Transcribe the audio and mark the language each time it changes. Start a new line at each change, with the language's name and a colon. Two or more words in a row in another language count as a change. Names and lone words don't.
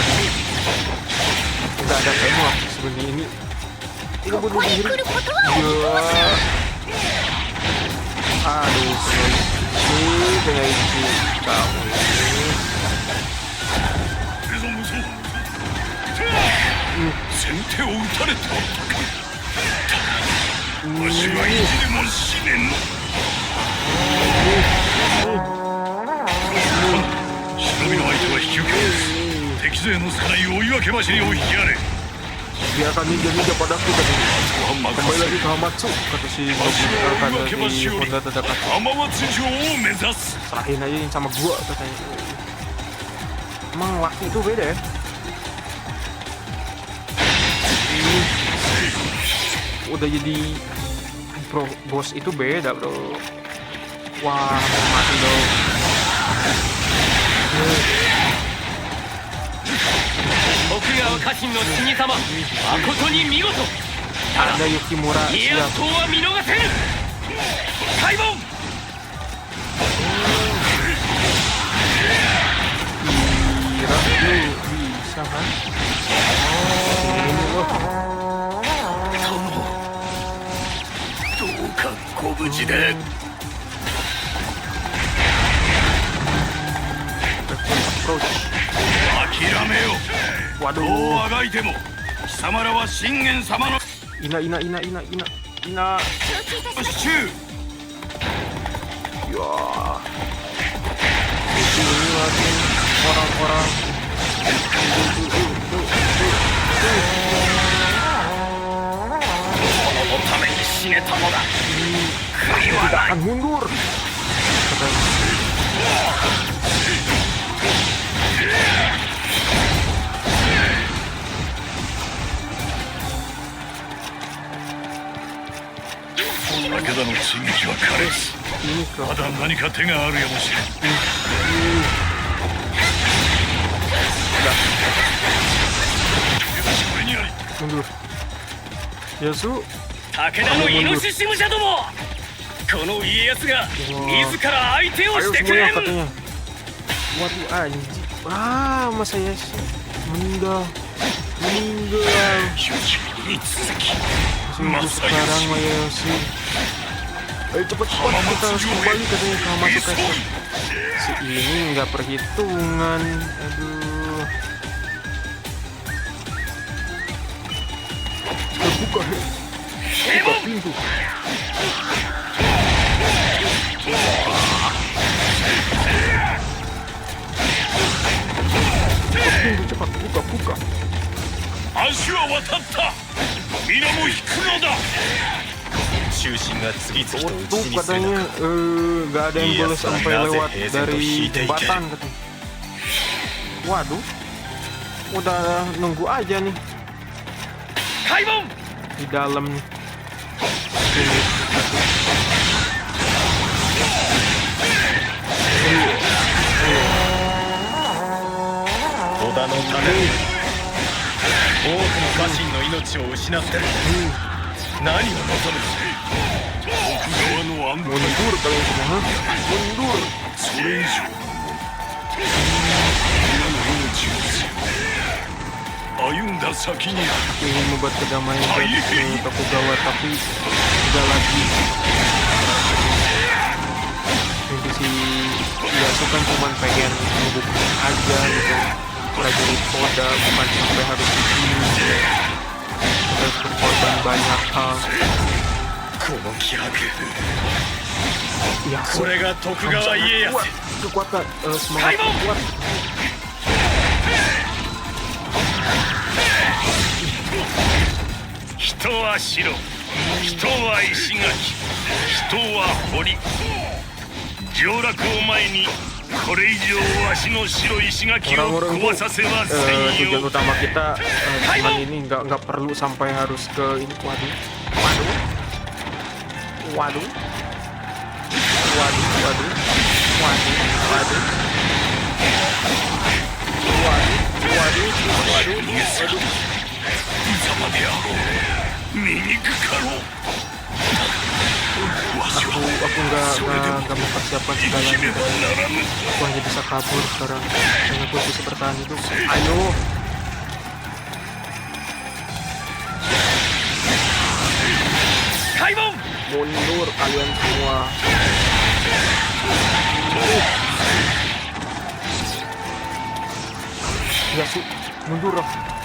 Indonesian: Udah ada semua sebenarnya ini.
Japanese: ここに来ることは
Indonesian: Ya. Aduh, kayak itu kamu ini.
Japanese: これぞ無双先手を打たれておったかわしは意地でも死ねん忍びの相手は引き受けます敵勢の少ない追い分け走りを引きやれ
Indonesian: Biarkan ninja padaku katanya.
Japanese: ご飯
Indonesian: Kembali
Japanese: 任
Indonesian: lagi
Japanese: せ
Indonesian: ke Hamatsu kata si
Japanese: わしは追い
Indonesian: kata
Japanese: 分け
Indonesian: si
Japanese: 橋より
Indonesian: Honda terdekat.
Japanese: 浜松城を目指す
Indonesian: Serahin aja yang sama gua katanya. Emang laki itu beda ya? Ini udah jadi pro bos itu beda bro. Wah, mati dong.
Japanese: 徳川家臣の死に様誠に見事
Indonesian: Ada Yukimura
Japanese: 家
Indonesian: siap.
Japanese: 康公は見逃せぬ開門
Indonesian: Kira lu bisa kan? Ini loh.
Japanese: どうかご無事で Approach. 諦めよどう
Indonesian: Waduh.
Japanese: あがいても貴様らは信玄様の
Indonesian: Ina.
Japanese: 承知いたしました衆
Indonesian: Ya. Di sini lagi orang-orang.
Japanese: このために死ねたのだ悔いは
Indonesian: Tidak
Japanese: ない
Indonesian: akan mundur. Katanya.
Japanese: 武田の追撃は枯れず
Indonesian: Ini ke
Japanese: まだ何か手があるやもしれんこれにあり
Indonesian: mundur. Yasu.
Japanese: 武田のイノシシ武者どもこの家康が自ら相手を
Indonesian: Ayo
Japanese: してくれ
Indonesian: semuanya
Japanese: ん
Indonesian: katanya. Waduh anjing. Ah, masa Yasu meninggal. Sungguh sekarang Yasu. Ayo cepat kita harus kembali katanya ke Hamatsu Castle. Si ini nggak perhitungan. Aduh. Buka pintu. Cepat buka.
Japanese: 足は渡った皆も引くのだ中心が次々と打
Indonesian: Tuh
Japanese: ちにする
Indonesian: katanya
Japanese: 中
Indonesian: nggak ada yang boleh sampai lewat dari jembatan katanya. Waduh, udah nunggu aja nih
Japanese: 開門
Indonesian: di dalam nih. Ini.
Japanese: 織田のために多くの家臣の命を失ってる何を望徳川の安
Indonesian: Mundur kalian semua, hah? Mundur. それ以上皆の命を歩んだ先に Ingin membuat kedamaian ke Tokugawa tapi udah lagi. Jadi si Yasu kan cuma pengen ngebuktiin aja gitu. Prajurit Oda bukan sampai harus begini gitu. Harus berkorban banyak hal.
Japanese: この気迫 Yasu これが徳川家康
Indonesian: kuat, kekuatan semangat kuat.
Japanese: 一は白、人は石垣、人は堀。上洛を前にこれ以上わしの白石垣を
Indonesian: Orang-orang
Japanese: 壊させません
Indonesian: tujuan
Japanese: よ。
Indonesian: utama kita cuman ini nggak perlu sampai harus ke ini. Waduh, waduh, waduh, waduh, waduh, waduh, waduh, waduh, waduh, waduh.
Japanese: ざまであろう。醜かろう。わし
Indonesian: Aku
Japanese: は
Indonesian: nggak mempersiapkan
Japanese: 生き
Indonesian: segalanya.
Japanese: ねばならぬ。
Indonesian: Aku hanya bisa kabur sekarang. Hanya aku bisa bertahan hidup. Ayo.
Japanese: Kaimon!
Indonesian: Mundur kalian semua. Ya su, mundur lah.